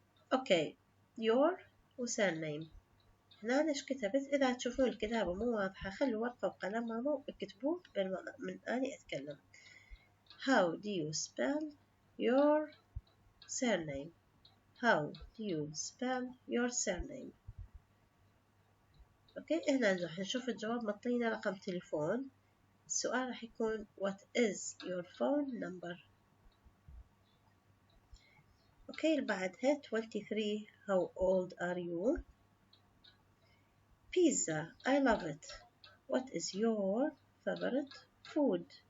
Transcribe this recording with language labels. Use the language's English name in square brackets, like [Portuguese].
[English] okay your surname. [Arabic] هنا ايش كتبت؟ إذا تشوفون الكتابة مو واضحة خلوا ورقة وقلم ماما واكتبوه من أني أتكلم. [English] how do you spell your surname? how do you spell your surname? [Arabic] اوكي هنا راح نشوف الجواب مطينا رقم تليفون. السؤال راح يكون [English] what is your phone number. [Arabic] اوكي بعدها [English] 23 how old are you? pizza I love it. what is your favorite food?